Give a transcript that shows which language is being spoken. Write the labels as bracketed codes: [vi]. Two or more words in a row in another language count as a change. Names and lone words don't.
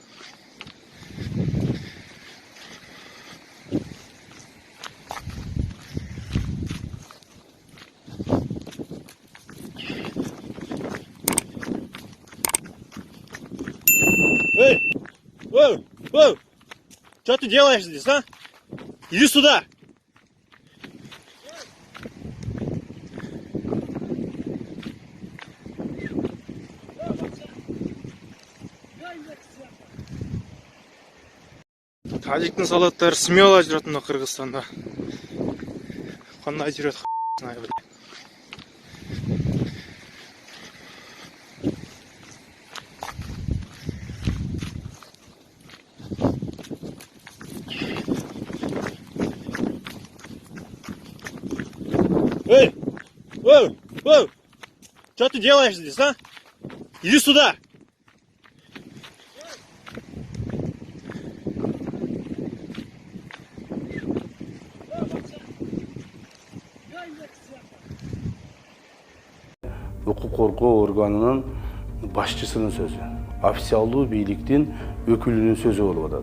[ru] Эй! Эй! Эй! Что ты делаешь здесь, а? Иди сюда! [ky] Тажиктин солдаттары смело жүрөт мына Кыргызстанда. Кандай жүрөт ай. Эй! Эй! Эй! [ru] Что ты делаешь здесь, а? Иди сюда! [ky] Укук коргоо органынын башчысынын сөзү, официалдуу бийликтин өкүлүнүн сөзү болуп атат.